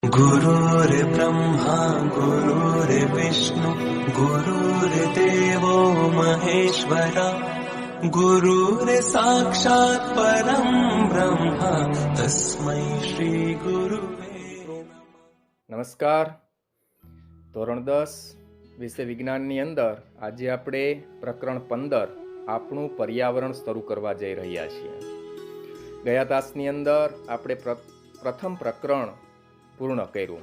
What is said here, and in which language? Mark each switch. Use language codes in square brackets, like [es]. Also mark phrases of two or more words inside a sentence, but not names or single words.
[sa] गुरुर्ब्रह्मा गुरुर्विष्णु गुरुर्देवो महेश्वरा गुरुर्साक्षात् परं ब्रह्म तस्मै श्री गुरुवे [gu] નમસ્કાર. ધોરણ 10 વિષય વિજ્ઞાનની અંદર આજે આપણે પ્રકરણ 15 આપણું પર્યાવરણ શરૂ કરવા જઈ રહ્યા છીએ. ગયા તાસની અંદર આપણે પ્રથમ પ્રકરણ પૂર્ણ કર્યું.